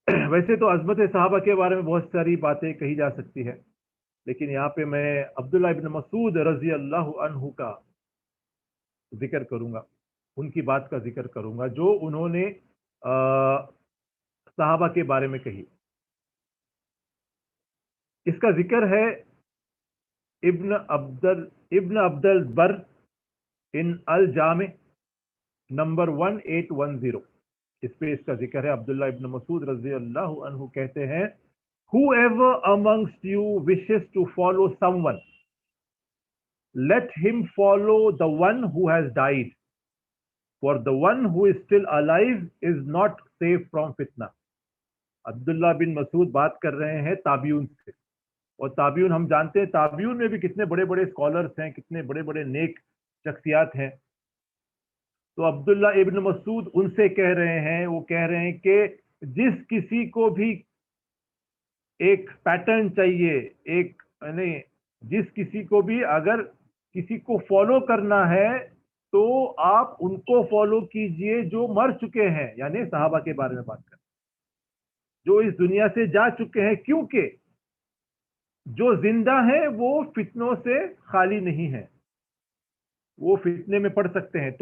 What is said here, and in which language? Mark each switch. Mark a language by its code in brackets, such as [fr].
[ur] ویسے تو عظمت صحابہ کے بارے میں بہت ساری باتیں کہی جا سکتی ہے، لیکن یہاں پہ میں عبداللہ ابن مسعود رضی اللہ عنہ کا ذکر کروں گا، ان کی بات کا ذکر کروں گا جو انہوں نے صحابہ کے بارے میں کہی۔ اس کا ذکر ہے ابن عبد البر ان الجامع نمبر 1810، اس پہ اس کا ذکر ہے. عبداللہ ابن مسعود رضی اللہ عنہ کہتے ہیں [en] whoever amongst you wishes to follow someone, let him follow the one who has died, for the one who is still alive is not safe from fitna. [ur] عبداللہ بن مسعود بات کر رہے ہیں تابعین سے, اور تابعین ہم جانتے ہیں تابعین میں بھی کتنے بڑے بڑے اسکالرس ہیں, کتنے بڑے بڑے نیک شخصیات ہیں. تو عبداللہ ابن مسعود ان سے کہہ رہے ہیں, وہ کہہ رہے ہیں کہ جس کسی کو بھی ایک پیٹرن چاہیے, ایک یعنی جس کسی کو بھی اگر کسی کو فالو کرنا ہے تو آپ ان کو فالو کیجئے جو مر چکے ہیں, یعنی صحابہ کے بارے میں بات کریں جو اس دنیا سے جا چکے ہیں, کیونکہ جو زندہ ہیں وہ فتنوں سے خالی نہیں ہیں, وہ فتنے میں پڑ سکتے ہیں.